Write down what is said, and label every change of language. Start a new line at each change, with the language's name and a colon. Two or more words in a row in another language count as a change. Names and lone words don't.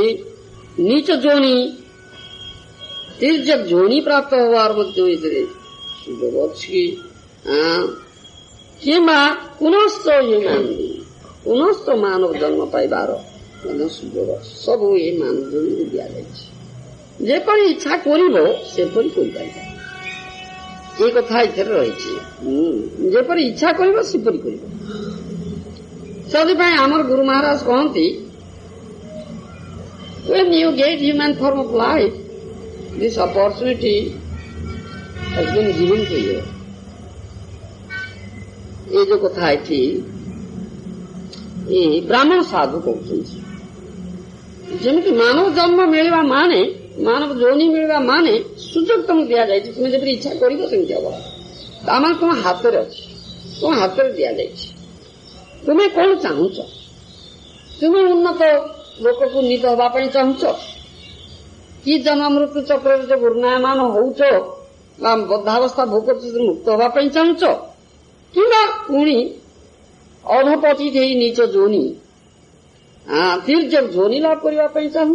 Odia: ନିଚ ଯୋନି ତିର୍ଯ୍ୟକ୍ ଯୋନି ପ୍ରାପ୍ତ ହେବାର ମଧ୍ୟ ଏଥିରେ ସୁଯୋଗ ଅଛି କିମ୍ବା ପୁନଶ୍ଚ ମାନବ ଜନ୍ମ ପାଇବାର ମଧ୍ୟ ସୁଯୋଗ ଅଛି। ସବୁ ଏ ମାନବ ଜନ୍ମକୁ ଦିଆଯାଇଛି। ଯେପରି ଇଚ୍ଛା କରିବ ସେପରି କରିପାରିବ। ଏ କଥା ଏଥିରେ ରହିଛି। ଯେପରି ଇଚ୍ଛା କରିବ ସେପରି କରିବ। ସେଥିପାଇଁ ଆମର ଗୁରୁ ମହାରାଜ କହନ୍ତି,
English: when you get human form of life, this opportunity has been given to you।
Hindi: ये जो कथा
Odia: ଏଠି ବ୍ରାହ୍ମଣ ସାଧୁ कହୁଛନ୍ତି ଯେମିତି ମାନବ ଜନ୍ମ ମିଳିବା ମାନେ, ମାନବ ଯୋନି ମିଳିବା ମାନେ ସୁଯୋଗ ତମକୁ ଦିଆଯାଇଛି। ତୁମେ ଯେପରି ଇଚ୍ଛା କରିବ ସେମିତି ହବ। ତାମାନେ ତୁମ ହାତରେ ଅଛି, ତୁମ ହାତରେ ଦିଆଯାଇଛି। ତୁମେ କଣ ଚାହୁଁଛ? ତୁମେ ଉନ୍ନତ ଲୋକକୁ ଉନ୍ନୀତ ହେବା ପାଇଁ ଚାହୁଁଛ କି ଜନ୍ମ ମୃତ୍ୟୁ ଚକ୍ରରେ ଯେ ଘୂର୍ଣ୍ଣାୟମାନ ହଉଛ ବା ବଦ୍ଧାବସ୍ଥା ଭୋଗ ମୁକ୍ତ ହେବା ପାଇଁ ଚାହୁଁଛ କିମ୍ବା ପୁଣି ଅଧପତି ଦେଇ ନିଜ ଯୋନି ତିର୍ଯ୍ୟକ୍ ଯୋନି ଲାଭ କରିବା ପାଇଁ ଚାହୁଁଛ?